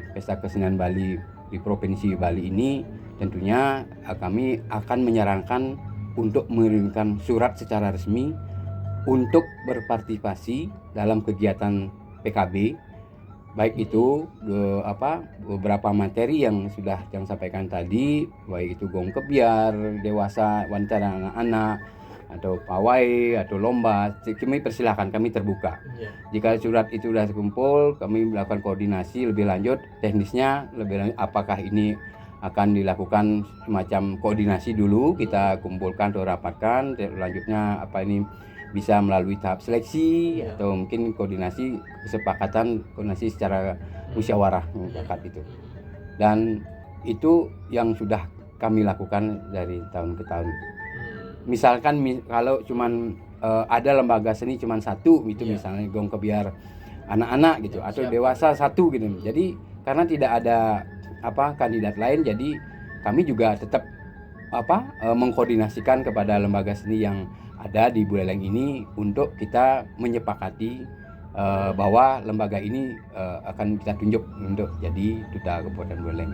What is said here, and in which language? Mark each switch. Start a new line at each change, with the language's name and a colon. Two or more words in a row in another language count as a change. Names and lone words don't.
Indonesian: Pesta Kesenian Bali di Provinsi Bali ini, tentunya kami akan menyarankan untuk mengirimkan surat secara resmi untuk berpartisipasi dalam kegiatan PKB, baik itu beberapa materi yang sudah sampaikan tadi, baik itu gong kebiar, dewasa, wanita dan anak-anak, atau pawai atau lomba. Kami persilahkan, kami terbuka. Jika surat itu sudah terkumpul, kami melakukan koordinasi lebih lanjut, teknisnya lebih lanjut, apakah ini akan dilakukan semacam koordinasi dulu, kita kumpulkan atau rapatkan, selanjutnya apa ini bisa melalui tahap seleksi atau mungkin koordinasi kesepakatan, koordinasi secara musyawarah mufakat itu. Dan itu yang sudah kami lakukan dari tahun ke tahun. Misalkan kalau cuman ada lembaga seni cuman satu itu, misalnya gong kebiar anak-anak gitu, atau dewasa satu gitu. Jadi karena tidak ada kandidat lain, jadi kami juga tetap mengkoordinasikan kepada lembaga seni yang ada di Buleleng ini untuk kita menyepakati bahwa lembaga ini akan kita tunjuk untuk jadi duta Kabupaten Buleleng.